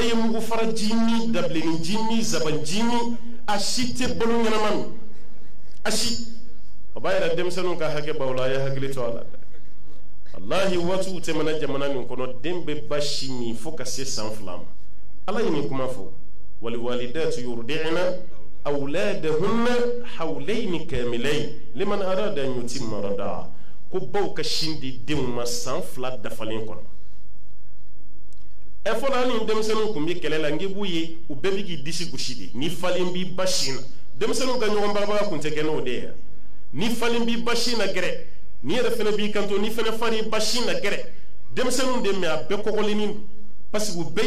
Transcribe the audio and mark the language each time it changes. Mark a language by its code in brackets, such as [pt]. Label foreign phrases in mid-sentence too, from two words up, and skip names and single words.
[bm] ye mugu faraji ni dabilenninji ni zabanji ni a si tɛ balo ɲɛnama min a si o b'a yɛrɛ denmisɛnninw ka hakɛ b'aw la a ye hakili to a la wallahi waatiw tɛmɛna jamana nin kɔnɔ den bɛ ba si min fo ka se san 2 ma ala ye nin kuma fɔ [ar] والوالدات يرضعن أولادهن حولين كاملين لمن أراد أن يتم الرضاعة [bm] ko baw ka sin di denw ma san 2 dafalen kɔnɔ fɔlɔ ni denmisɛnninw tun bɛ kɛlɛ la ngi b'u ye u bɛɛ bɛ k'i disi gosi de ni falen b'i ba sin na denmisɛnninw ka ɲɔgɔn barabaga tun tɛ kɛ n'o de ye ni falen b'i ba sin na gɛrɛ ni yɛrɛ fana b'i kanto ni fana fari ba sin na gɛrɛ denmisɛnninw de mɛ a bɛɛ kɔgɔlenin don [fr] parce que [bm] u bɛɛ